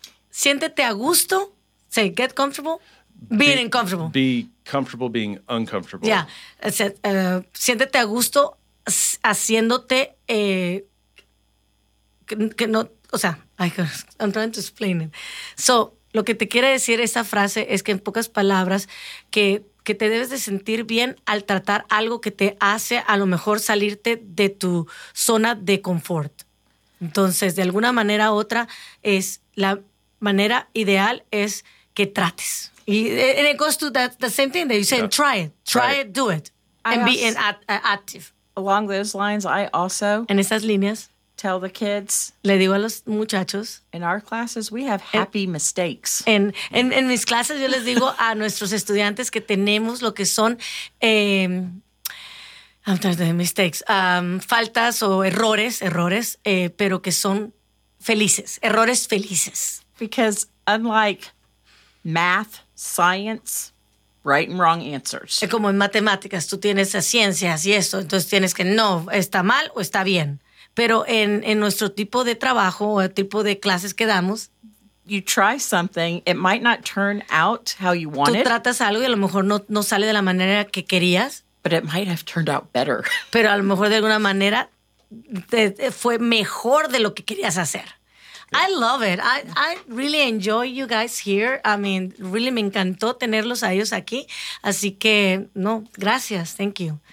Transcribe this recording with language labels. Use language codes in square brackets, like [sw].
[es] Siéntete a gusto. [en] Say, get comfortable. Being uncomfortable. Be comfortable being uncomfortable. [es] Yeah. Siéntete a gusto haciéndote... que no, o sea, [en] I'm trying to explain it. [es] So, lo que te quiere decir esta frase es que en pocas palabras que te debes de sentir bien al tratar algo que te hace a lo mejor salirte de tu zona de confort. Entonces, de alguna manera u otra, es la manera ideal es que trates. [en] And it goes to the same thing that you said, try it, do it, and be active. Along those lines, I also... [es] En esas líneas... [en] Tell the kids. [es] Le digo a los muchachos. [en] In our classes, we have happy mistakes. [es] En mis clases, yo les digo a nuestros estudiantes que tenemos lo que son faltas o errores, pero que son felices, errores felices. [en] Because unlike math, science, right and wrong answers. [es] Como en matemáticas, tú tienes las ciencias y eso, entonces tienes que no, está mal o está bien. Pero en nuestro tipo de trabajo o el tipo de clases que damos, [en] you try something, it might not turn out how you want it. [es] Tú tratas algo y a lo mejor no sale de la manera que querías. [en] But it might have turned out better. [es] Pero a lo mejor de alguna manera fue mejor de lo que querías hacer. [en] Yeah. I love it. I really enjoy you guys here. I mean, really [es] me encantó tenerlos a ellos aquí. Así que, no, gracias. [en] Thank you.